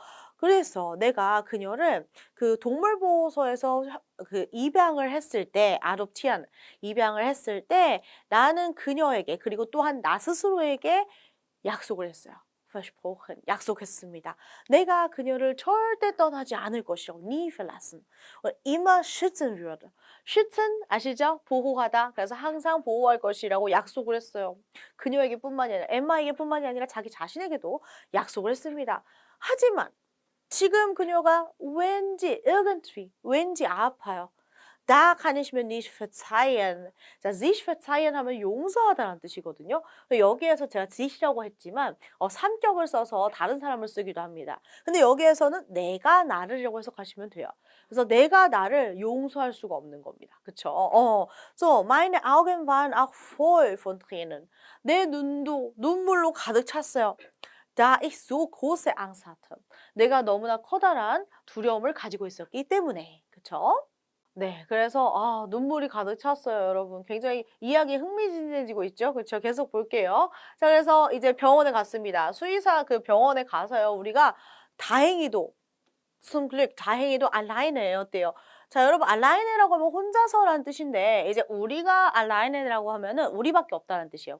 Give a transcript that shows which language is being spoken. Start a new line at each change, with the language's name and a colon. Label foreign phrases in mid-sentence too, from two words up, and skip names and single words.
Korean: 그래서 내가 그녀를 그 동물보호소에서 그 입양을 했을 때, 아롭티안 입양을 했을 때 나는 그녀에게 그리고 또한 나 스스로에게 약속을 했어요. versprochen, 약속했습니다. 내가 그녀를 절대 떠나지 않을 것이라고
German: nie verlassen. immer schützen würde. schützen
Korean: 아시죠? 보호하다. 그래서 항상 보호할 것이라고 약속을 했어요. 그녀에게뿐만이 아니라 엠마에게뿐만이 아니라 자기 자신에게도 약속을 했습니다. 하지만 지금 그녀가 왠지 아파요.
German: Da kann ich mir nicht verzeihen.
Korean: 자,
German: sich verzeihen
Korean: 하면 용서하다라는 뜻이거든요. 여기에서 제가 sich라고 했지만 삼격을 써서 다른 사람을 쓰기도 합니다. 근데 여기에서는 내가 나를이라고 해석하시면 돼요. 그래서 내가 나를 용서할 수가 없는 겁니다. 그쵸?
German: So, meine Augen waren auch voll von Tränen.
Korean: 내 눈도 눈물로 가득 찼어요.
German: Da ich so große Angst hatte.
Korean: 내가 너무나 커다란 두려움을 가지고 있었기 때문에. 그쵸? 네, 그래서 눈물이 가득 찼어요, 여러분. 굉장히 이야기 흥미진진해지고 있죠? 그렇죠? 계속 볼게요. 자, 그래서 이제 병원에 갔습니다. 수의사 그 병원에 가서요, 우리가 다행히도 다행히도 alleine 자, 여러분 alleine라고 하면 혼자서라는 뜻인데 이제 우리가 alleine라고 하면은 우리밖에 없다는 뜻이에요.